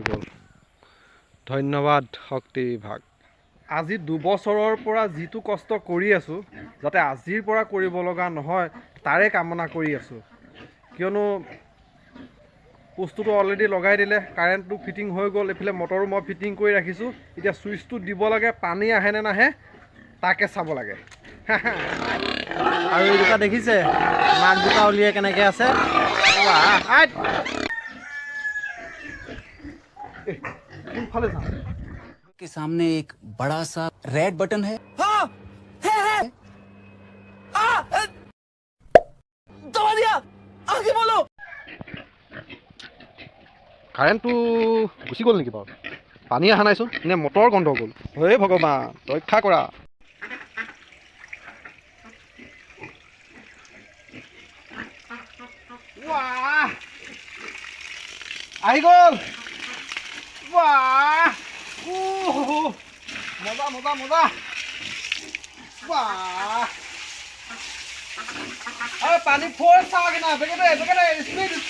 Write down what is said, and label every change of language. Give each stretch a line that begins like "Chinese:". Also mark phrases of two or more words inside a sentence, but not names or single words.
Assamese: গ'ল ধন্যবাদ শক্তি বিভাগ আজি 2 বছৰৰ পৰা যিটো কষ্ট কৰি আছোঁ যাতে আজিৰ পৰা কৰিব লগা নহয় তাৰে কামনা কৰি আছোঁ কিয়নো পোষ্টটো অলৰেডি লগাই দিলে কাৰেণ্টটো ফিটিং হৈ গ'ল এইফালে মটৰো মই ফিটিং কৰি ৰাখিছোঁ এতিয়া ছুইচটো দিব লাগে পানী আহে নে নাহে তাকে চাব লাগে আৰু এই দুটা দেখিছে মাক দুটা উলিয়াই কেনেকৈ আছে কোনফালে যাম
Hindi: के सामने एक बड़ा सा रेड बटन है हाँ है दबा दिया आगे बोलो
Assamese: কাৰেণ্টটো গুচি গ'ল নেকি বাৰু পানী অহা নাইচোন নে মটৰ গন্ধ গ'ল হে ভগৱান ৰক্ষা কৰা আহি গ'ল বাহ মজা মজা মজা বাহ পানী ফ'ৰ্চ চাওক না বেগেতে স্পীড